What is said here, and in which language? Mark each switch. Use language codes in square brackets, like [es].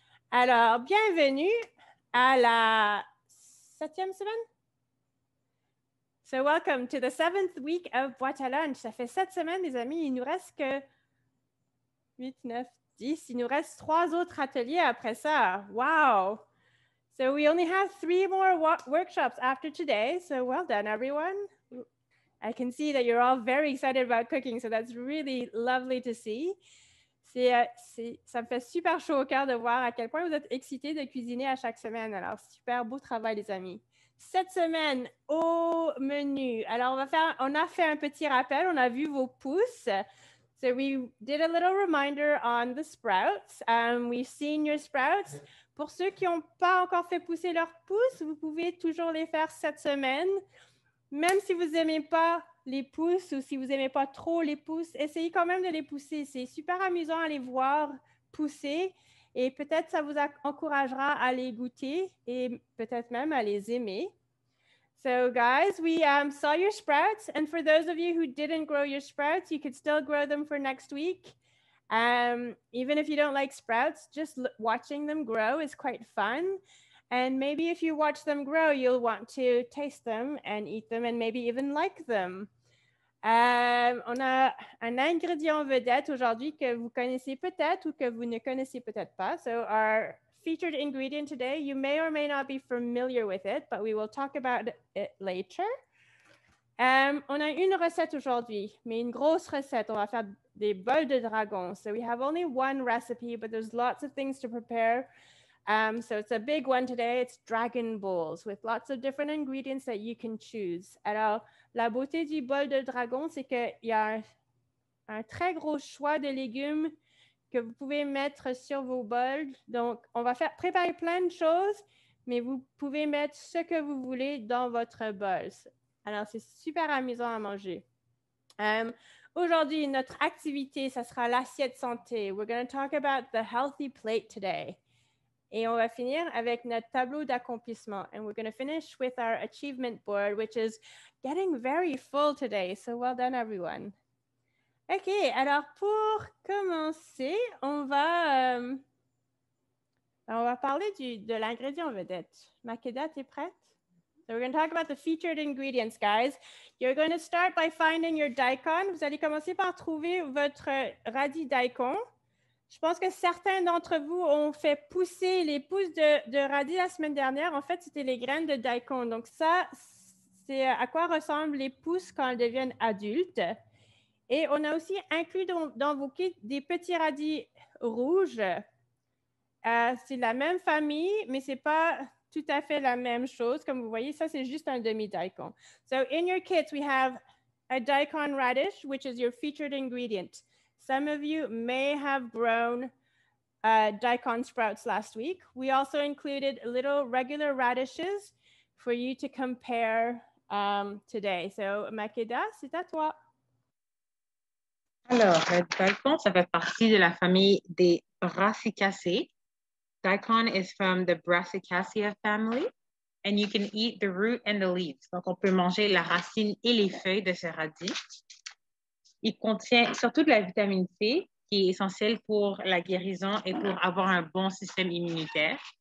[fr] Alors, bienvenue à la 7e semaine. [en] So welcome to the 7th week of Boîte à lunch. [fr] Ça fait 7 semaines, les amis. Il nous reste que 8, 9, 10. Il nous reste 3 autres ateliers après ça. Wow! [en] So we only have 3 more workshops after today. So well done, everyone. I can see that you're all very excited about cooking, so that's really lovely to see. [fr] Ça me fait super chaud au cœur de voir à quel point vous êtes excités de cuisiner à chaque semaine. Alors, super beau travail, les amis. Cette semaine, au menu, alors on a fait un petit rappel, on a vu vos pouces. [en] So we did a little reminder on the sprouts. We've seen your sprouts. [fr] Pour ceux qui n'ont pas encore fait pousser leurs pouces, vous pouvez toujours les faire cette semaine. Même si vous n'aimez pas les pousses ou si vous n'aimez pas trop les pousses, essayez quand même de les pousser. C'est super amusant à les voir pousser et peut-être ça vous encouragera à les goûter et peut-être même à les aimer. [en] So guys, we saw your sprouts, and for those of you who didn't grow your sprouts, you could still grow them for next week. Even if you don't like sprouts, just watching them grow is quite fun. And maybe if you watch them grow, you'll want to taste them and eat them and maybe even like them. [fr] On a un ingrédient vedette aujourd'hui que vous connaissez peut-être ou que vous ne connaissez peut-être pas. [en] So our featured ingredient today, you may or may not be familiar with it, but we will talk about it later. [fr] On a une recette aujourd'hui, mais une grosse recette. On va faire des bols de dragon. [en] So we have only one recipe, but there's lots of things to prepare. So it's a big one today. It's dragon balls with lots of different ingredients that you can choose. [fr] Alors, la beauté du bol de dragon, c'est qu'il y a un très gros choix de légumes que vous pouvez mettre sur vos bols. Donc, on va préparer plein de choses, mais vous pouvez mettre ce que vous voulez dans votre bol. Alors, c'est super amusant à manger. Aujourd'hui, notre activité, ça sera l'assiette santé. [en] We're going to talk about the healthy plate today. [fr] Et on va finir avec notre tableau d'accomplissement. [en] And we're going to finish with our achievement board, which is getting very full today. So well done, everyone. [fr] OK, alors pour commencer, on va parler de l'ingrédient vedette. Makeda, t'es prête? [en] So we're going to talk about the featured ingredients, guys. You're going to start by finding your daikon. [fr] Vous allez commencer par trouver votre radis daikon. Je pense que certains d'entre vous ont fait pousser les pousses de radis la semaine dernière. En fait, c'était les graines de daikon. Donc ça, c'est à quoi ressemblent les pousses quand elles deviennent adultes. Et on a aussi inclus dans vos kits des petits radis rouges. C'est la même famille, mais ce n'est pas tout à fait la même chose. Comme vous voyez, ça, c'est juste un demi-daikon. [en] So in your kits, we have a daikon radish, which is your featured ingredient. Some of you may have grown daikon sprouts last week. We also included little regular radishes for you to compare today. [fr] So, Makeda, c'est à toi. Alors, le daikon, ça fait partie de la famille des brassicacées. [en] Daikon is from the Brassicaceae family, and you can eat the root and the leaves. [fr] Donc, on peut manger la racine et les feuilles de ce radis. Il contient surtout de la vitamine C, qui est essentielle pour la guérison et pour avoir un bon système immunitaire.